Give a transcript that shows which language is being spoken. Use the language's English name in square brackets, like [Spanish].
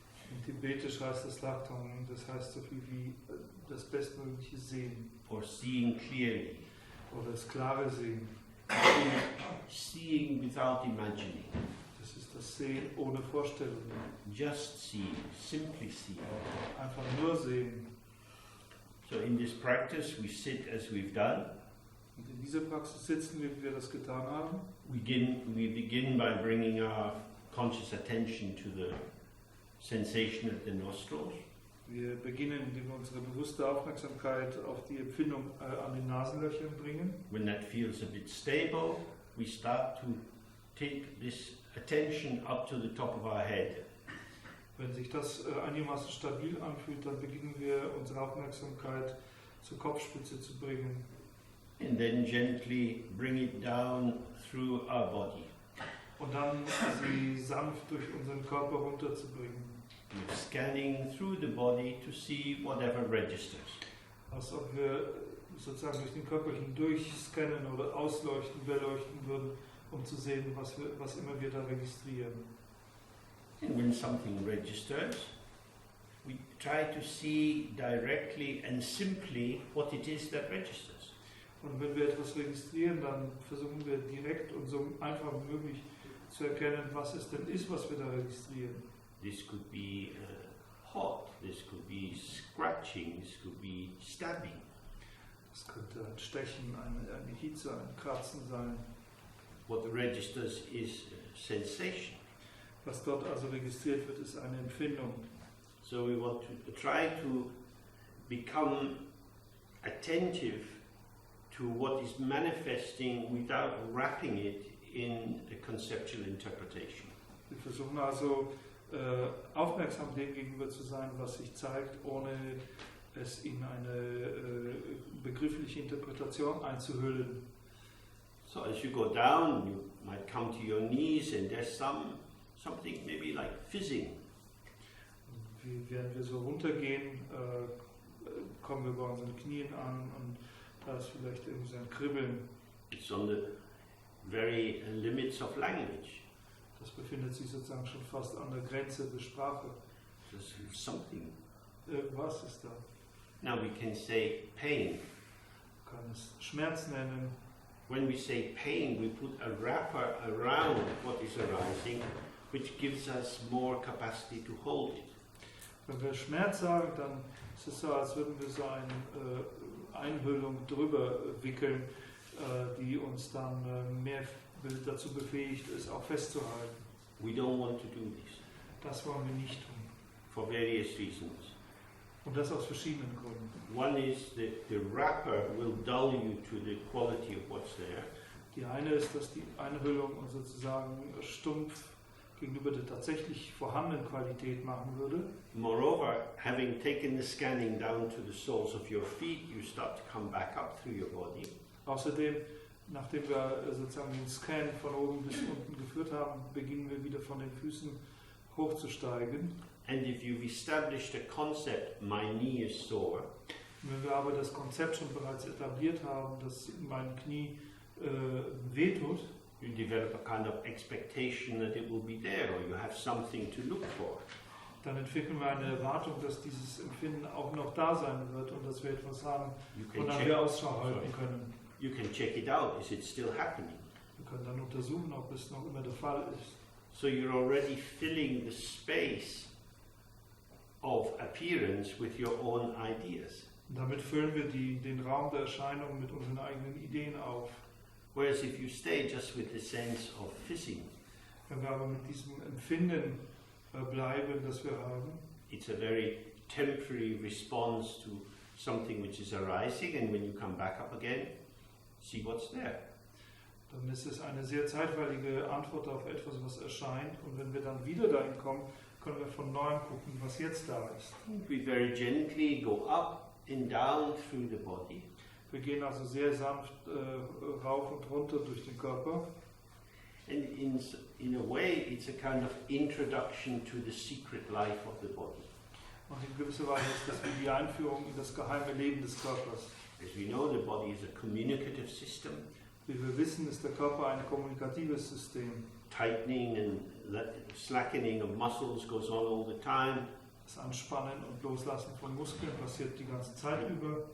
[German] In Tibetisch heißt das Lachtung, das heißt so viel wie das bestmögliche Sehen. [English] Or seeing clearly. [German] Oder das klare Sehen. [English] Seeing without imagining. [German] Das ist das Sehen ohne Vorstellungen. [English] Just seeing, simply seeing. [German] Einfach nur sehen. [English] So in this practice we sit as we've done. [German] Und in dieser Praxis sitzen wir, wie wir das getan haben. [English] We begin by bringing our conscious attention to the sensation at the nostrils. [German] Wir beginnen, indem wir unsere bewusste Aufmerksamkeit auf die Empfindung an den Nasenlöchern bringen. [English] When that feels a bit stable, we start to take this attention up to the top of our head. [German] Wenn sich das einigermaßen stabil anfühlt, dann beginnen wir unsere Aufmerksamkeit zur Kopfspitze zu bringen. [English] And then gently bring it down through our body. [German] Und dann sie sanft durch unseren Körper runterzubringen. [English] We're scanning through the body to see whatever registers. [German] Als ob wir sozusagen durch den Körper hindurch scannen oder ausleuchten, beleuchten würden, um zu sehen, was immer wir da registrieren. [English] And when something registers, we try to see directly and simply what it is that registers. [German] Und wenn wir etwas registrieren, dann versuchen wir direkt und so einfach wie möglich zu erkennen, was es denn ist, was wir da registrieren. [English] This could be hot, this could be scratching, this could be stabbing. [German] Das könnte ein Stechen, eine Hitze, ein Kratzen sein. [English] What registers is sensation. [German] Was dort also registriert wird, ist eine Empfindung. [English] So we want to try to become attentive to what is manifesting without wrapping it in a conceptual interpretation. [German] Wir versuchen also aufmerksam dem gegenüber zu sein, was sich zeigt, ohne es in eine begriffliche Interpretation einzuhüllen. [English] So as you go down, you might come to your knees and there's something maybe like fizzing. [German] Während wir so runtergehen, kommen wir bei unseren Knien an und da ist vielleicht irgendwie so ein Kribbeln. [English] It's on the very limits of language. [German] Das befindet sich sozusagen schon fast an der Grenze der Sprache. [English] There's something. [German] Was ist da? [English] Now we can say pain. [German] Man kann es Schmerz nennen. [English] When we say pain, we put a wrapper around what is arising, which gives us more capacity to hold it. [German] Wenn wir Schmerz sagen, dann ist es so, als würden wir so eine Einhüllung drüber wickeln, die uns dann mehr dazu befähigt, es auch festzuhalten. [English] We don't want to do this. [German] Das wollen wir nicht tun. [English] For various reasons. [German] Und das aus verschiedenen Gründen. [English] One is that the wrapper will dull you to the quality of what's there. [German] Die eine ist, dass die Einhüllung uns sozusagen stumpf gegenüber der tatsächlich vorhandenen Qualität machen würde. [English] Moreover, having taken the scanning down to the soles of your feet, you start to come back up through your body. [German] Außerdem, nachdem wir sozusagen den Scan von oben bis unten geführt haben, beginnen wir wieder von den Füßen hochzusteigen. [English] And if you've established a concept, my knee is sore, [German] Wenn wir aber das Konzept schon bereits etabliert haben, dass mein Knie wehtut, [English] you develop a kind of expectation that it will be there, or you have something to look for. [German] dann entwickeln wir eine Erwartung, dass dieses Empfinden auch noch da sein wird und dass wir etwas haben, wonach wir Ausschau halten können. [English] You can check it out. Is it still happening? [German] Wir können dann untersuchen, ob es noch immer der Fall ist. [English] So you're already filling the space of appearance with your own ideas. [German] Und damit füllen wir den Raum der Erscheinung mit unseren eigenen Ideen auf. [English] Whereas if you stay just with the sense of fizzing, [German] Wenn wir aber mit diesem Empfinden bleiben, das wir haben, [English] it's a very temporary response to something which is arising, and when you come back up again, see what's there. [German] dann ist es eine sehr zeitweilige Antwort auf etwas, was erscheint. Und wenn wir dann wieder dahin kommen, können wir von neuem gucken, was jetzt da ist. [English] We very gently go up and down through the body. [German] Wir gehen also sehr sanft rauf und runter durch den Körper. [English] in a way, it's a kind of introduction to the secret life of the body. [German] Und in gewisser Weise ist das wie die Einführung in das geheime Leben des Körpers. [English] As we know, the body is a communicative system. [German] Wie wir wissen, ist der Körper ein kommunikatives System. [English] Tightening and slackening of muscles goes on all the time. [German] Das Anspannen und Loslassen von Muskeln passiert die ganze Zeit über.